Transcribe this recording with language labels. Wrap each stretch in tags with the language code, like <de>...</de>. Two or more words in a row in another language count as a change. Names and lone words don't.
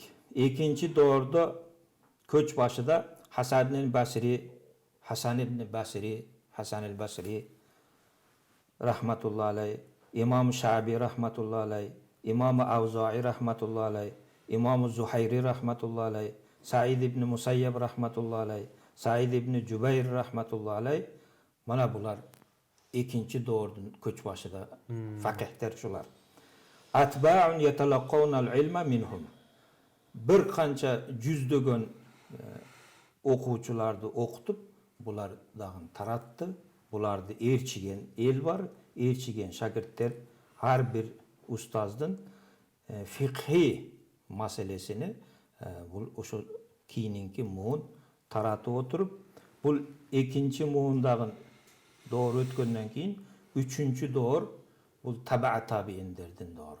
<ky>Экинчи доордо көч башыда Хасан ибн Басри</ky> <ar>رحمة الله عليه,</ar> <ky>имам Шаби</ky> <ar>رحمة الله عليه,</ar> <ky>имам Авзаи</ky> <ar>رحمة الله عليه,</ar> <ky>имам Зухайри</ky> <ar>رحمة الله عليه,</ar> <ky>Саид ибн Мусайяб</ky> <ar>رحمة الله عليه,</ar> <ky>Саид ибн Жубайр</ky> <ar>رحمة الله عليه.</ar> <ky>Мана булар экинчи доордун көч башыда факихтер шулар.</ky> <ar>أتباع يتلقون العلم منهم.</ar> <ky>Бир канча жүздөгөн окуучуларды окутуп, булар дагы таратты. Буларды ээрчиген эл бар, ээрчиген шакирттер ар бир устаздын фикхи маселесини бул ошо кийинки муун таратып отуруп, бул экинчи муундагы доор өткөндөн кийин үчүнчү доор бул таба табииндердин доору.</ky>